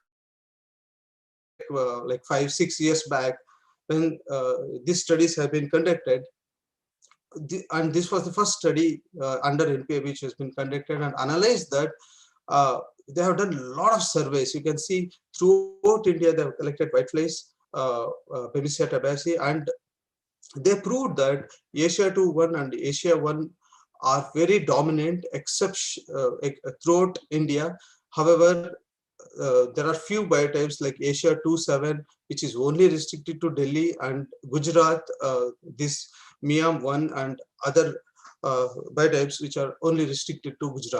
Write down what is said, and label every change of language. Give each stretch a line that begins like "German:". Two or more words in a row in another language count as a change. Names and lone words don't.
English: Like 5-6 years back, when these studies have been conducted, and this was the first study under NPA which has been conducted and analyzed that they have done a lot of surveys. You can see throughout India they have collected whiteflies, Bemisia tabaci, and they proved that Asia 2-1 and Asia 1 are very dominant except throughout India. However, there are few biotypes like Asia 2-7, which is only restricted to Delhi, and Gujarat, this Miam 1 and other biotypes which are only restricted to Gujarat.